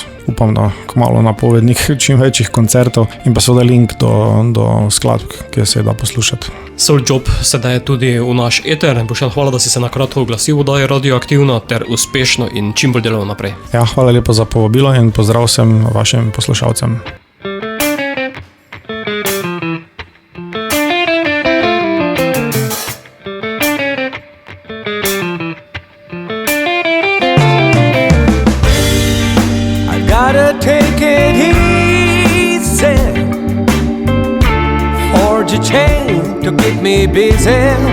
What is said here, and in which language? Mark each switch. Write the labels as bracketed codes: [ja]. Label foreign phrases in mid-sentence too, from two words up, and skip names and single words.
[sl] Upam, da kmalu napovednik čim večjih koncertov in pa seveda link do skladb, ki se da poslušati. Soul Job sedaj je tudi v naš eter. Boštjan, hvala, da si se na kratko oglasil v oddaji Radioaktivno ter uspešno in čim bolj delal naprej. Ja, hvala lepa za povabilo in pozdrav vsem vašim poslušalcem. [en] Take it easy, forge a chain to keep me busy.